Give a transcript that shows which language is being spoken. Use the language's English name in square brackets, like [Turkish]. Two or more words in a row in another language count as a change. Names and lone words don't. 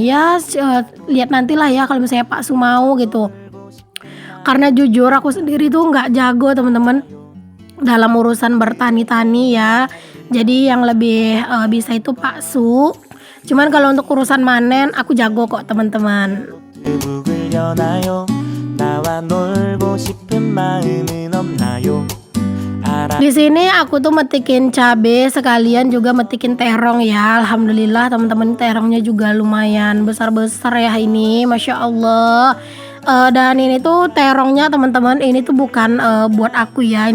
[Indonesian] Ya lihat nantilah ya kalau misalnya Pak Su mau gitu. Karena jujur aku sendiri tuh nggak jago teman-teman dalam urusan bertani-tani ya. Jadi yang lebih bisa itu Pak Su. Cuman kalau untuk urusan manen aku jago kok teman-teman. [Korean] 북을 여나요 나와 놀고 싶은 마음은 없나요 [Indonesian] Di sini aku tuh metikin cabe sekalian juga metikin terong ya. Alhamdulillah teman-teman, terongnya juga lumayan besar-besar ya ini, [Arabic] ما شاء الله. [Indonesian] Dan ini tuh terongnya teman-teman, ini tuh bukan buat aku ya.